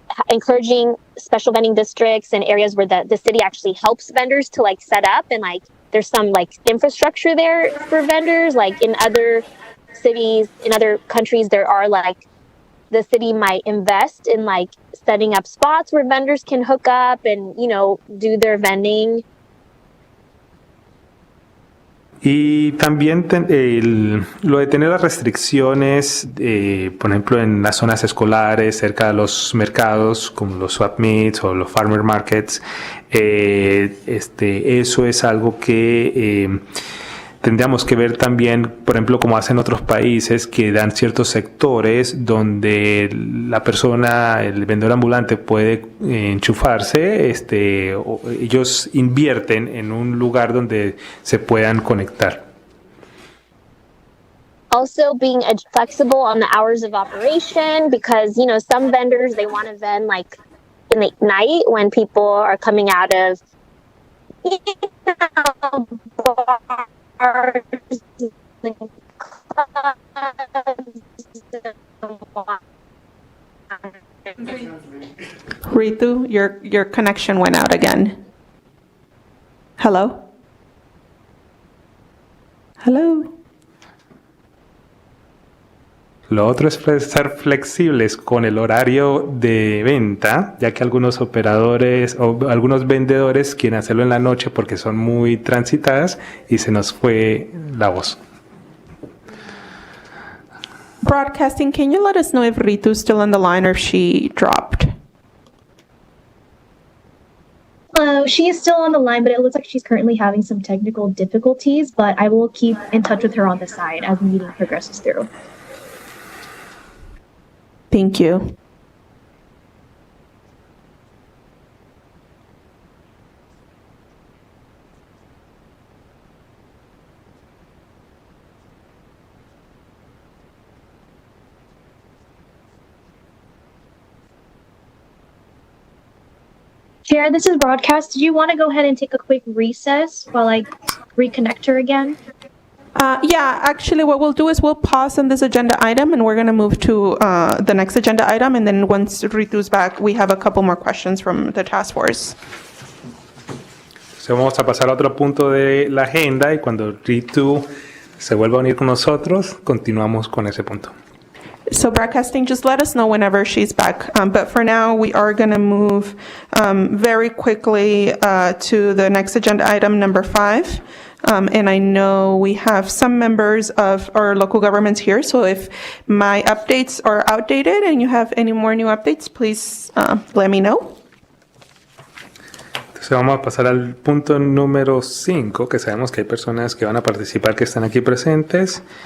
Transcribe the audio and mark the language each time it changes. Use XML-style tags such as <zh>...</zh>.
<en>Encouraging special vending districts and areas where the city actually helps vendors to like set up, and like there's some like infrastructure there for vendors. Like in other cities, in other countries, there are like the city might invest in like setting up spots where vendors can hook up and, do their vending.</en> <es>Y también lo de tener las restricciones, por ejemplo, en las zonas escolares, cerca de los mercados, como los swap meets o los farmer markets, eso es algo que tendríamos que ver también, por ejemplo, como hacen otros países que dan ciertos sectores donde la persona, el vendedor ambulante puede enchufarse, ellos invierten en un lugar donde se puedan conectar.</es> <en>Also being flexible on the hours of operation, because some vendors, they want to vend like in the night when people are coming out of bars and clubs. Ritu, your connection went out again. Hello? Hello?</en> <es>Lo otro es ser flexibles con el horario de venta, ya que algunos operadores o algunos vendedores quieren hacerlo en la noche porque son muy transitadas y se nos fue la voz.</es> <en>Broadcasting, can you let us know if Ritu's still on the line or if she dropped? She is still on the line, but it looks like she's currently having some technical difficulties, but I will keep in touch with her on the side as the meeting progresses through. Thank you. Chair, this is Broadcast. Did you want to go ahead and take a quick recess while I reconnect her again? Yeah, actually what we'll do is we'll pause on this agenda item and we're going to move to the next agenda item. And then once Ritu's back, we have a couple more questions from the task force.</en> <es>Entonces vamos a pasar a otro punto de la agenda y cuando Ritu se vuelva a unir con nosotros, continuamos con ese punto.</es> <en>So Broadcasting, just let us know whenever she's back. But for now, we are going to move very quickly to the next agenda item, number 5. And I know we have some members of our local governments here, so if my updates are outdated and you have any more new updates, please let me know.</en> <es>Entonces vamos a pasar al punto número 5, que sabemos que hay personas que van a participar que están aquí presentes.</es>